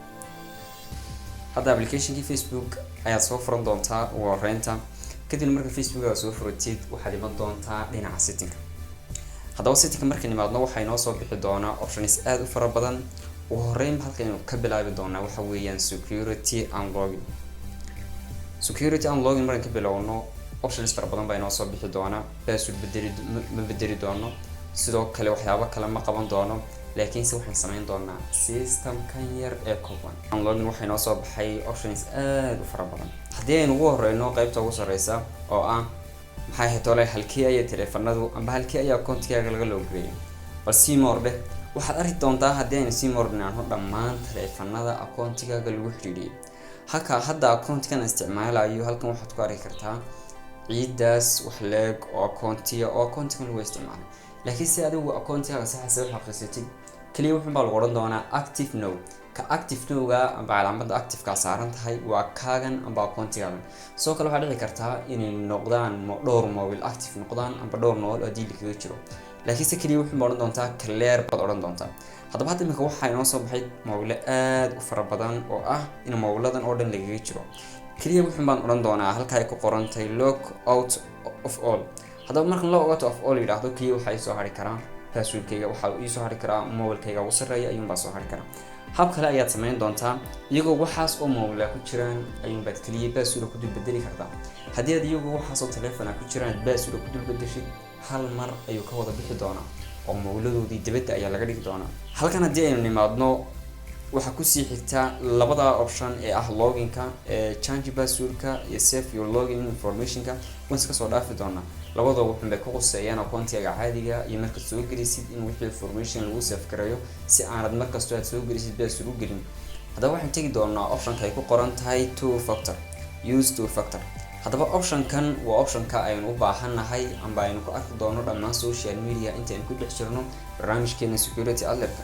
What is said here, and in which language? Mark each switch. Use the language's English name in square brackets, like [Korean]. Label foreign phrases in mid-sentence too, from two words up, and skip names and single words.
[Somali] hadda application-kii Facebook ayaad soo furan doontaa ugu horreynta. kadib marka Facebook aad soo furatid waxaad iman doontaa dhinaca setting. haddaba setting markaan imaadno waxaa inoo soo bixi doonaa options aad u fara badan. ugu horreyn halkan ka bilaabi doonaa waxa weeyaan [English] security and login. security and login [Somali] markaan ka bilowno options fara badan baa inoo soo bixi doonaa. password bedeli doono, sidoo kale waxyaabo kale ma qaban doono, laakiinse waxaan samayn doonaa system-kan yar ee kooban. [English] and login [Somali] waxaa inoo soo baxay options aad u fara badan. haddii aynu ugu horreyno qaybta ugu sarreysa oo ah maxay ahayd ole halkii ayaa taleefanadu amba halkii ayaa account-kaaga laga logreeyay, bal sii moordhe waxaad arki doontaa haddii aynu sii moordhinaano dhammaan taleefanada account-kaaga lagu xidhiidhiyay. hadda account-kan isticmaalayo halkan waxaad ku arki kartaa ciidaas wax leeg oo account-kan lagu isticmaalay. laakiin si adigu account-kaaga saxaysa u xaqiiqsatid kaliya wuxuu baa lagu odhan doonaa [English] active now. [Somali] ka [English] active now-ga [Somali] amba calaamada active-ka saaran tahay waa kaagan amba account-kaagan. sidoo kale waxaa dhici kartaa inay noqdaan dhowr [English] mobile active [Somali] noqdaan amba dhowr nool oo diili kaga jiro, laakiin si kaliya wuxuu odhan doontaa clear baad odhan doontaa. haddaba hadda iminka waxaa inoo soo baxay mobile aad u fara badan oo ah in mobiladan oo dhan lagaga jiro. kaliya wuxuu baan odhan doonaa halka ay ku qoran tahay [English] log out of all. [Somali] haddaba markan [English] log out of all [Somali] yidhaahdo kaliya waxaa soo hari karaa password-kayga, waxaa ii soo hari karaa mobile-kayga ugu sarreeya ayuunbaa soo hari karaa. hab kale ayaad samayn doontaa iyagoo waxaas oo mobile ku jiraan ayuunbaad kaliya password ku dul bedeli kartaa. haddii aad iyagoo waxaas oo taleefon ku jiraan password ku dul bedeshid hal mar ayuu ka wada bixi doonaa oo mobiladoodii dibadda ayaa laga dhigi doonaa. halkan haddii aynu nimaadno waxaa kusii xigta labada option ee ah [English] login-ka change password-ka [Somali] iyo [English] save your login information-ka. [Somali] waan iska soo dhaafi doonaa. labadooda wuxuun bay ku quseeyaan account-kaaga caadiga iyo markaad soo gelisid in wixii information lagu save gareeyo si aanad markastoo aad soo gelisid password u gelin. haddaba waxaan tegi doonaa option-ka ay ku qoran tahay [English] two factor. [Somali] haddaba option-kan waa option-ka aynu u baahannahay amba aynu ku arki doono dhammaan [English] social media [Somali] intaynu ku dhex jirno barnaamijkeena [English] security alert-ka.